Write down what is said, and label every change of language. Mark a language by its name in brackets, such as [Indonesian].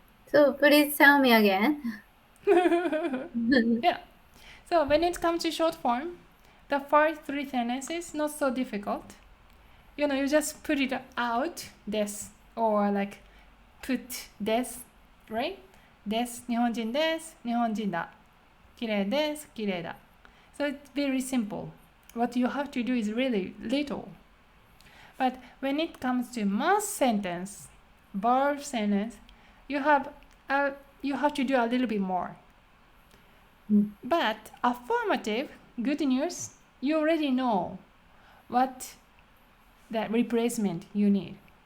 [English] So, please tell me again. Yeah. So when it comes to short form, the first three sentences not so difficult. You just put it out, des, or like put des, right? [Japanese] です、日本人です、日本人だ。綺麗です、綺麗だ。 [English] So it's very simple. What you have to do is really little. But when it comes to must sentence, verb sentence, you have to do a little bit more. But affirmative, good news, you already know what that replacement you need.